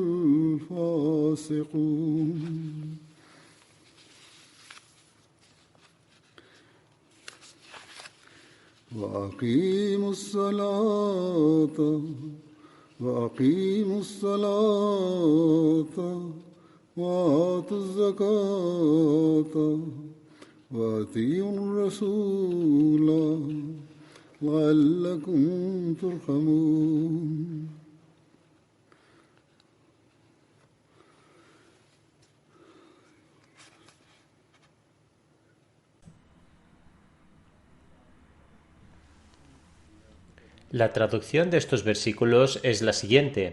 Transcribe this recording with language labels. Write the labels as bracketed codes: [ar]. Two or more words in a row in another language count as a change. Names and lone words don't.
[ar] الفاسقون وأقيموا الصلاة وآتوا الزكاة وأطيعوا الرسول لعلكم ترحمون [es] La traducción de estos versículos es la siguiente.